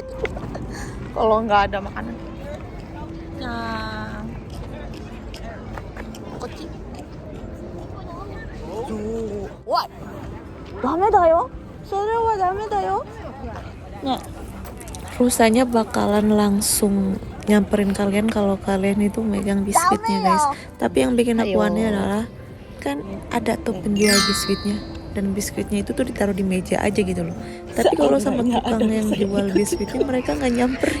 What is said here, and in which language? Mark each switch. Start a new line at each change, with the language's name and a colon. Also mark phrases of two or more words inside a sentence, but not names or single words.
Indonesian: Kalau nggak ada makanan. Nah. Koci.
English: What?
Japanese: だめだよ? それはだめだよ?
Indonesian: Nah. Rusanya bakalan langsung nyamperin kalian kalau kalian itu megang biskuitnya guys. Tapi yang bikin aku aneh adalah kan ada tuh penjual biskuitnya, dan biskuitnya itu tuh ditaruh di meja aja gitu loh. Tapi kalau sama tukang yang jual biskuitnya mereka nggak nyamperin.